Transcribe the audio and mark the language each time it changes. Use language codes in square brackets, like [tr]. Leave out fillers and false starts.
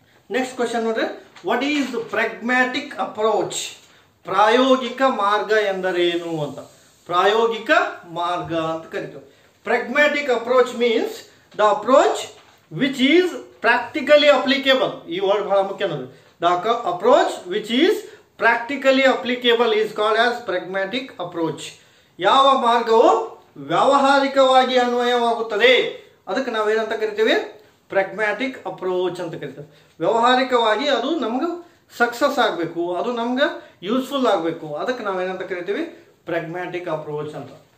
[en] Next question ನೋಡ್ರಿ, what is pragmatic approach? [kn] ಪ್ರಾಯೋಗಿಕ ಮಾರ್ಗ ಎಂದರೇನು ಅಂತ. ಪ್ರಾಯೋಗಿಕ ಮಾರ್ಗ ಅಂತ ಕರಿತೀವಿ. [en] Pragmatic approach means the approach which is practically applicable. [kn] ಈ ವರ್ಡ್ ಬಹಳ ಮುಖ್ಯ ನೋಡಿ. [en] The approach which is practically applicable is called as pragmatic approach. [kn] ಯಾವ ಮಾರ್ಗವು ವ್ಯಾವಹಾರಿಕವಾಗಿ ಅನ್ವಯವಾಗುತ್ತದೆ ಅದಕ್ಕೆ ನಾವೇನಂತ ಕರಿತೀವಿ, ಪ್ರಾಗ್ಮ್ಯಾಟಿಕ್ ಅಪ್ರೋಚ್ ಅಂತ ಕರಿತೀವಿ. ವ್ಯಾವಹಾರಿಕವಾಗಿ ಅದು ನಮ್ಗೆ ಸಕ್ಸಸ್ ಆಗಬೇಕು, ಅದು ನಮ್ಗೆ ಯೂಸ್ಫುಲ್ ಆಗಬೇಕು, ಅದಕ್ಕೆ ನಾವೇನಂತ ಕರಿತೀವಿ, ಪ್ರಾಗ್ಮ್ಯಾಟಿಕ್ ಅಪ್ರೋಚ್ ಅಂತ.